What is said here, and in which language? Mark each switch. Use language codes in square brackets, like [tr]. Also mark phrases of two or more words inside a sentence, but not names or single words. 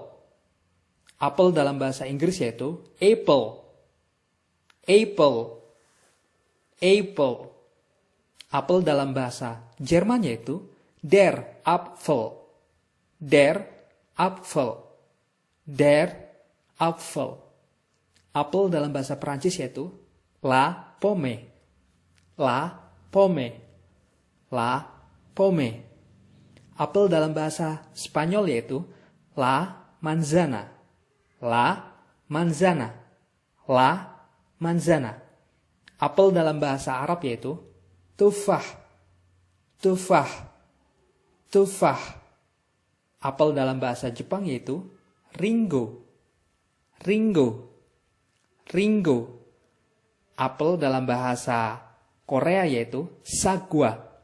[id] Apel dalam bahasa Inggris yaitu [en] apple, apple, apple. [id] Apel dalam bahasa Jerman yaitu [de] der Apfel, der Apfel, der Apfel. [id] Apel dalam bahasa Perancis yaitu [fr] la pomme, la pomme, la pomme. [id] Apel dalam bahasa Spanyol yaitu [es] La manzana. La manzana. La manzana. [id] Apel dalam bahasa Arab yaitu tufah. [ar] Tufah. Tufah. [id] Apel dalam bahasa Jepang yaitu ringo. [ja] Ringo. Ringo. [id] Apel dalam bahasa Korea yaitu sagwa.